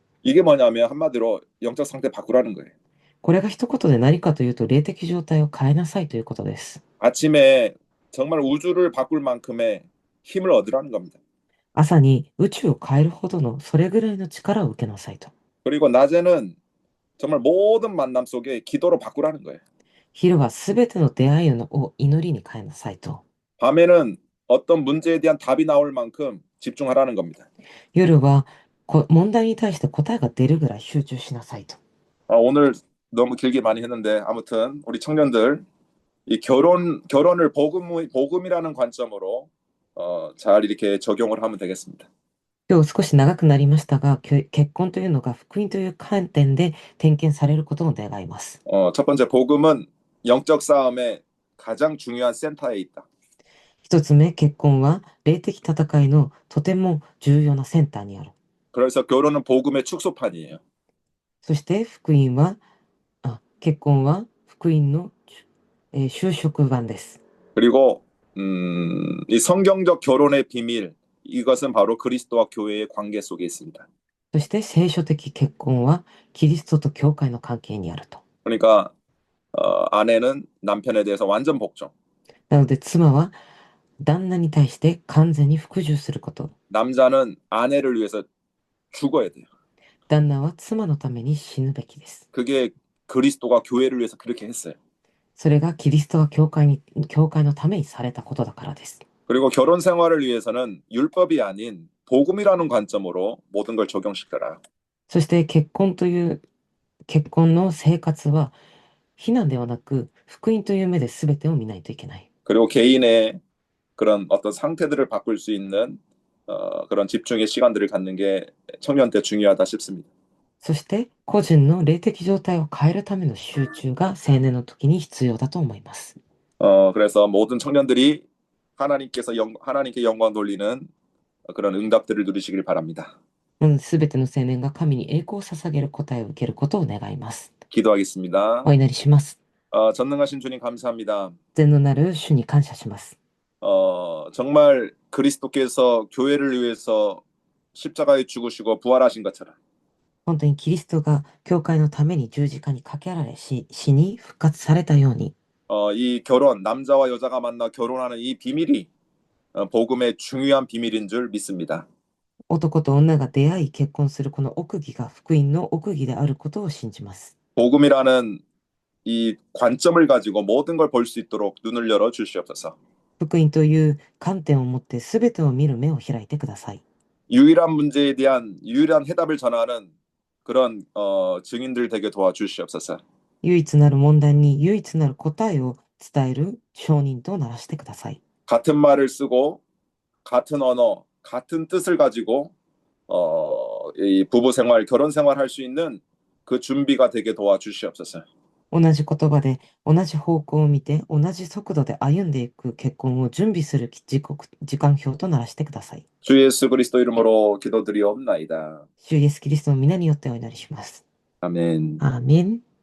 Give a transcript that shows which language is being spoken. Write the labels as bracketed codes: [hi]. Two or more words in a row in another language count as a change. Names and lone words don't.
[ko] 이게 뭐냐면 한마디로 영적 상태 바꾸라는 거예요. [ja] これが一言で何かというと、霊的状態を変えなさいということです。 [ko] 아침에 정말 우주를 바꿀 만큼의 힘을 얻으라는 겁니다. [ja] 朝に宇宙を変えるほどのそれぐらいの力を受けなさいと。 [ko] 그리고 낮에는 정말 모든 만남 속에 기도로 바꾸라는 거예요. [ja] 昼はすべての出会いを祈りに変えなさいと。 [ko] 밤에는 어떤 문제에 대한 답이 나올 만큼 집중하라는 겁니다. [ja] 夜は問題に対して答えが出るぐらい集中しなさいと。 [ko] 오늘 너무 길게 많이 했는데 아무튼 우리 청년들 이 결혼을 복음이라는 관점으로 잘 이렇게 적용을 하면 되겠습니다. [ja] 今日少し長くなりましたが、結婚というのが福音という観点で点検されることを願います。 [ko] 첫 번째 복음은 영적 싸움의 가장 중요한 센터에 있다. [ja] 一つ目、結婚は霊的戦いのとても重要なセンターにある。 [ko] 그래서 결혼은 복음의 축소판이에요. [ja] そして結婚は福音の、就職版です。 [ko] 그리고 이 성경적 결혼의 비밀 이것은 바로 그리스도와 교회의 관계 속에 있습니다. [ja] そして聖書的結婚はキリストと教会の関係にあると。 [ko] 그러니까 아내는 남편에 대해서 완전 복종. [ja] なので妻は旦那に対して完全に服従すること。 [ko] 남자는 아내를 위해서 죽어야 돼요. [ja] 旦那は妻のために死ぬべきです。 [ko] 그게 그리스도가 교회를 위해서 그렇게 했어요. [ja] それがキリストが教会のためにされたことだからです。 [ko] 그리고 결혼 생활을 위해서는 율법이 아닌 복음이라는 관점으로 모든 걸 적용시켜라. [ja] そして結婚の生活は非難ではなく福音という目で全てを見ないといけない。 [ko] 그리고 개인의 그런 어떤 상태들을 바꿀 수 있는 그런 집중의 시간들을 갖는 게 청년 때 중요하다 싶습니다. [ja] そして個人の霊的状態を変えるための集中が青年の時に必要だと思います。 [ko] 그래서 모든 청년들이 하나님께 영광 돌리는 그런 응답들을 누리시길 바랍니다. [ja] すべての青年が神に栄光を捧げる答えを受けることを願います。 [ko] 기도하겠습니다. [ja] お祈りします。 [ko] 전능하신 주님 감사합니다. [ja] 全能なる主に感謝します。 [ko] 정말 그리스도께서 교회를 위해서 십자가에 죽으시고 부활하신 것처럼 [ja] 本当にキリストが教会のために十字架にかけられ死に復活されたように [ko] 이 결혼, 남자와 여자가 만나 결혼하는 이 비밀이 복음의 중요한 비밀인 줄 믿습니다. [ja] 男と女が出会い結婚するこの奥義が福音の奥義であることを信じます。 [ko] 복음이라는 이 관점을 가지고 모든 걸 볼 수 있도록 눈을 열어 주시옵소서. [ja] 福音という観点を持って全てを見る目を開いてください。 [ko] 유일한 문제에 대한 유일한 해답을 전하는 그런 증인들 되게 도와주시옵소서. [ja] 唯一なる問題に唯一なる答えを伝える証人とならしてください。 [ko] 같은 말을 쓰고 같은 언어, 같은 뜻을 가지고 이 부부 생활, 결혼 생활 할 수 있는 그 준비가 되게 도와주시옵소서. [ja] 同じ言葉で同じ方向を見て同じ速度で歩んでいく結婚を準備する時間表とならしてください。 [ko] 주 예수 그리스도 이름으로 기도드리옵나이다. [ja] 主イエスキリストの皆によってお祈りします。 [ko] 아멘. [ja] アーメン。